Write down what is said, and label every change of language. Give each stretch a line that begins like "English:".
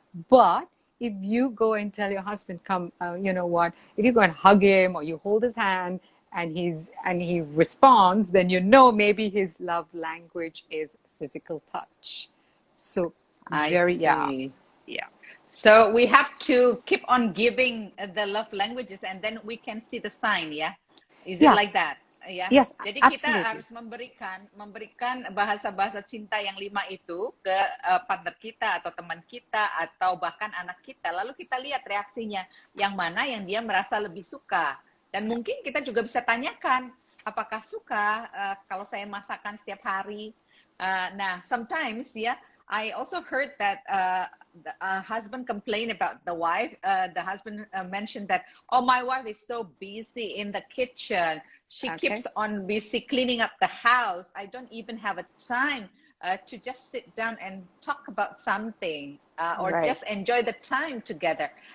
English: But if you go and tell your husband, come, you know what, if you go and hug him or you hold his hand and he responds, then maybe his love language is physical touch. So yeah. So we have to keep on giving the love languages and then we can see the sign, ya. Is it like that? Ya. Yes,
Indonesian: Jadi kita harus memberikan bahasa-bahasa cinta yang 5 itu ke partner kita atau teman kita atau bahkan anak kita. Lalu kita lihat reaksinya, yang mana yang dia merasa lebih suka. Dan mungkin kita juga bisa tanyakan, apakah suka kalau saya masakan setiap hari?
English: Nah, sometimes I also heard that the husband complained about the wife. The husband mentioned that, oh, my wife is so busy in the kitchen. She keeps on busy cleaning up the house. I don't even have a time to just sit down and talk about something or just enjoy the time together.